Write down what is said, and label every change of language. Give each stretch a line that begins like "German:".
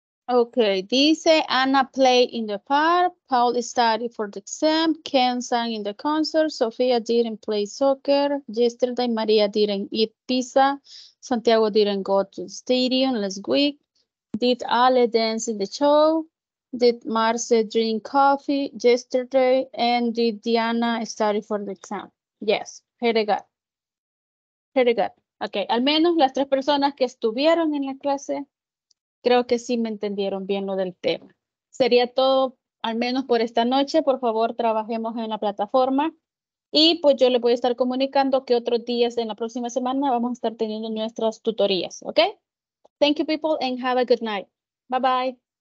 English: Okay,
Spanish: dice
English: Anna played in the park, Paul studied for the exam, Ken sang in the concert, Sofia didn't play soccer, yesterday Maria didn't eat pizza, Santiago didn't go to the stadium last week, did Ale dance in the show, did Marce drink coffee yesterday, and did Diana study for the exam? Yes, very good. Very good.
Spanish: Okay, al menos las 3 personas que estuvieron en la clase creo que sí me entendieron bien lo del tema. Sería todo, al menos por esta noche. Por favor, trabajemos en la plataforma. Y pues yo les voy a estar comunicando que otros días en la próxima semana vamos a estar teniendo nuestras tutorías. ¿Ok?
English: Thank you, people, and have a good night. Bye-bye.